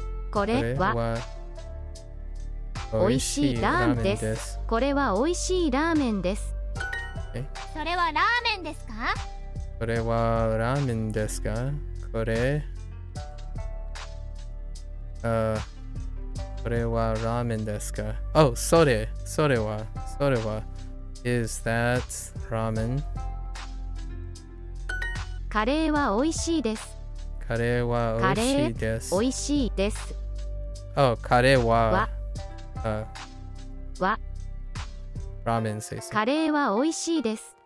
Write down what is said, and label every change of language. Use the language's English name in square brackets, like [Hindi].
[Japanese] これは美味しいラーメンです。これは美味しいラーメンです。それはラーメンですか？これはラーメンですか？これはラーメンですか? [English] Oh, それは Is that ramen? [Japanese] カレーは美味しいです。カレーは美味しいです。美味しいです。 Oh, カレーはラーメンです。カレーは美味しいです。